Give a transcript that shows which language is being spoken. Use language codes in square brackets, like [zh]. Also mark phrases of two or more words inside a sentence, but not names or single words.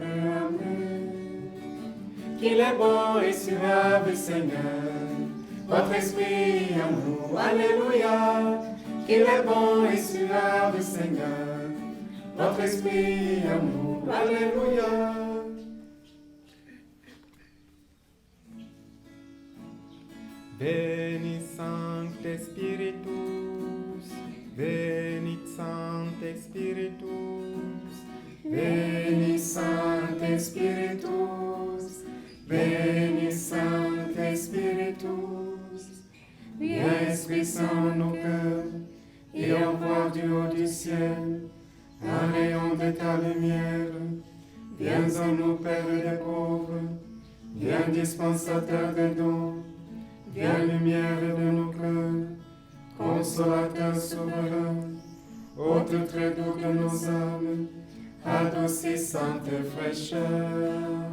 [fr] Amen. Qu'il est bon et suave, Seigneur, votre esprit en nous, Alléluia. Qu'il est bon et suave, Seigneur, votre esprit en nous, Alléluia. [la] Venit Sancte Spiritus, venit Sancte Spiritus, Venit Sancte Spiritus, venit Sancte Spiritus. [fr] Viens Esprit Saint en nos cœurs, et envoie du haut du ciel un rayon de ta lumière. Viens en nous, Père des pauvres, viens dispensateur de dons, viens lumière de nos cœurs, consolateur souverain, hôte très doux de nos âmes, adoucissante fraîcheur.